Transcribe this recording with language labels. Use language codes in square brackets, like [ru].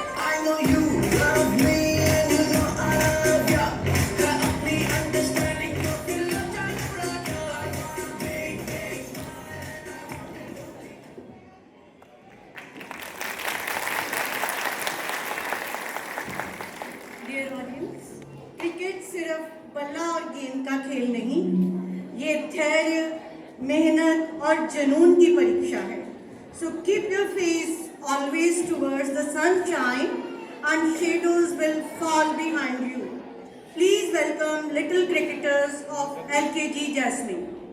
[en] I know you love me and you know I love ya. [hi] मैं अपनी understanding को फिर [en] Dear audience, [hi] क्रिकेट सिर्फ बल्ला और गेंद का खेल नहीं, ये धैर्य, मेहनत और जुनून की परीक्षा है. [en] So keep your face always towards the sunshine and shadows will fall behind you. Please welcome little cricketers of LKG Jasmine.